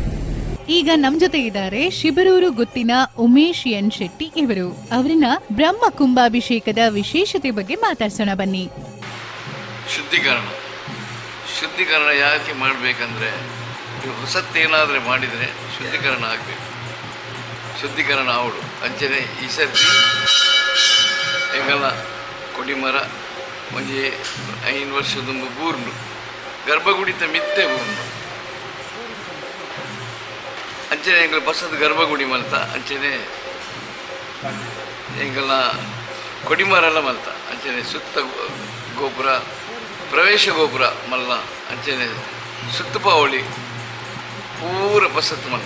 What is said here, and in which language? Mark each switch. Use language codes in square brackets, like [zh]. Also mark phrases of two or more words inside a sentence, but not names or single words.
[kn] ಈಗ ನಮ್ ಜೊತೆ ಇದ್ದಾರೆ ಶಿಬರೂರು ಗುತ್ತಿನ ಉಮೇಶ್ ಎನ್ ಶೆಟ್ಟಿ ಇವರು. ಅವರನ್ನ ಬ್ರಹ್ಮ ಕುಂಭಾಭಿಷೇಕದ ವಿಶೇಷತೆ ಬಗ್ಗೆ ಮಾತಾಡ್ಸೋಣ ಬನ್ನಿ. ಶುದ್ಧೀಕರಣ ಯಾಕೆ ಮಾಡಬೇಕಂದ್ರೆ, ಹೊಸತ್ತೇನಾದರೆ ಮಾಡಿದರೆ ಶುದ್ಧೀಕರಣ ಆಗಬೇಕು. [tcy] ಶುದ್ಧೀಕರಣ ಅವಳು ಅಂಚನೆ ಈ ಸರ್ತಿ ಎಂಗಲ ಕೊಡಿಮರ ಒಂಜಿ 5 ವರ್ಷದೊಂದು ಬೂರ್ನು ಗರ್ಭಗುಡಿತ ಮಿತ್ತೆ ಬೂರ್ನು ಅಂಚನೆ ಎಂಗಲ ಬಸದ ಗರ್ಭಗುಡಿ ಮಲ್ತ, ಅಂಚನೆ ಎಂಗಲ ಕೊಡಿಮರಲ್ಲ ಮಲ್ತ, ಅಂಚನೆ ಸುತ್ತ ಗೋಪುರ, ಪ್ರವೇಶ ಗೋಪುರ ಮಲ್ಲ, ಅಂಚನೆ ಸುತ್ತಪಾವಳಿ ಪೂರ ಪಸತ್ತು ಮಲ್ತ.